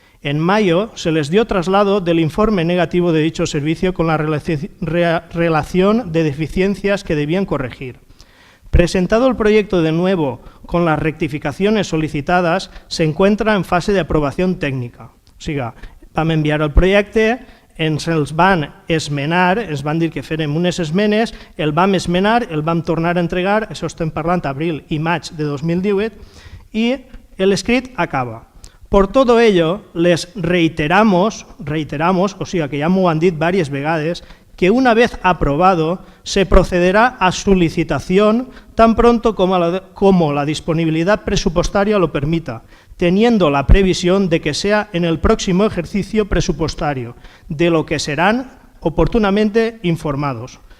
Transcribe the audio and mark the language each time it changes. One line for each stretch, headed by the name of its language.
Spanish: En mayo se les dio traslado del informe negativo de dicho servicio con la relación de deficiencias que debían corregir. Presentado el proyecto de nuevo con las rectificaciones solicitadas, se encuentra en fase de aprobación técnica.
Catalan: O sigui, vam enviar el projecte, ens els van esmenar, ens van dir que fèrem unes esmenes, el vam esmenar, el vam tornar a entregar, això estem parlant abril i maig de 2018, i l'escrit acaba.
Spanish: Por todo ello, les reiteramos,
Catalan: o sigui que ja m'ho han dit diverses vegades,
Spanish: que una vez aprobado se procederá a su licitación tan pronto como la disponibilidad presupuestaria lo permita, teniendo la previsión de que sea en el próximo ejercicio presupuestario, de lo que serán oportunamente informados.